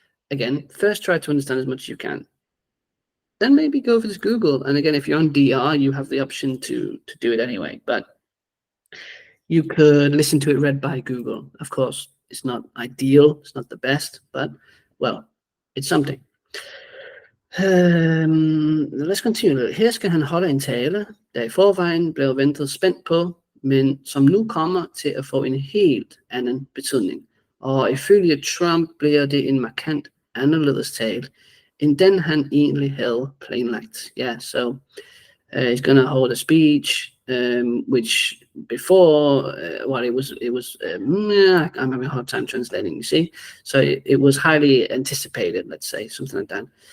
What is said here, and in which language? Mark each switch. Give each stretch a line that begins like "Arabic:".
English: Again, first try to understand as much as you can. Then maybe go for this Google. And again, if you're on DR, you have the option to do it anyway. But you could listen to it read by Google. Of course, it's not ideal. It's not the best, but, well, it's something. Let's continue.
Danish: Her skal han holde en tale, der i forvejen blev ventet spændt på, men som nu kommer til at få en helt anden betydning. Og ifølge Trump bliver det en markant anderledes tale, end den han egentlig havde planlagt.
English: Yeah, so he's going to hold a speech, which before, I'm having a hard time translating, you see. So it was highly anticipated, let's say, something like that.